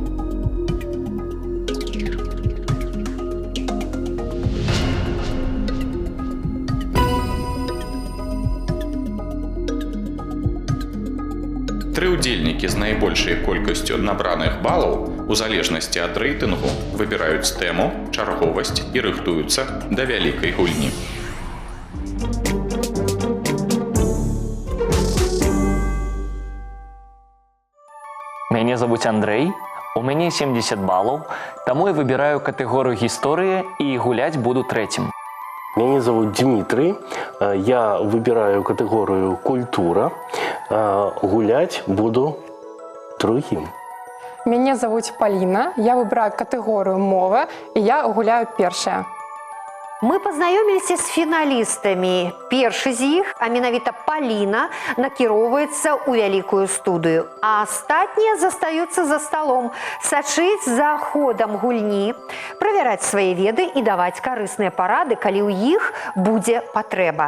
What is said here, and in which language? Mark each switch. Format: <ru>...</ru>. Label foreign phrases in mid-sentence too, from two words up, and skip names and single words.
<be>Тры ўдзельнікі з найбольшай колькасцю набраных балаў у залежнасці ад рэйтынгу выбіраюць тэму, чарговасць і рыхтуюцца да вялікай гульні. Мяне зовут Андрэй, У мяне 70 балаў, таму я выбіраю катэгорыю гісторыі і гуляць буду трэцім.</be> <ru>Меня зовут Дмитрий, я выбираю категорию «Культура», гулять буду другим.</ru> <be>Мяне завуць Паліна, я выбіраю катэгорыю мова і я гуляю першая. Мы пазнаёміліся з фіналістамі. Першы з іх, а менавіта Паліна, накіроўваецца ў вялікую студыю, а астатнія застаюцца за сталом, сачыць за ходам гульні, правяраць свае веды і даваць карысныя парады, калі ў іх будзе патрэба.</be>